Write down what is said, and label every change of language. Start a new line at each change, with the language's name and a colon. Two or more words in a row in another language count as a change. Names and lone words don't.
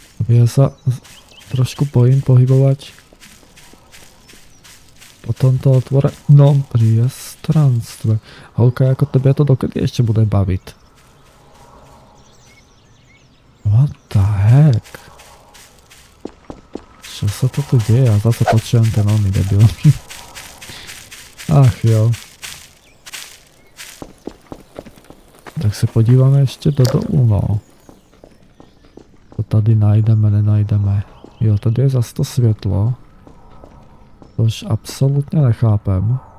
Slovak: Ja sa trošku bojím pohybovať po tomto otvorenom priestranstve. Holka, ako tebe to dokedy ešte bude baviť?
English: What the heck?
Slovak: Čo sa to tu deje? Ja zase počujem ten oný debil.
Czech: Ach jo. Tak se podíváme ještě do dolu, no. To tady najdeme, nenajdeme. Jo, tady je zase to světlo. Tož absolutně nechápem.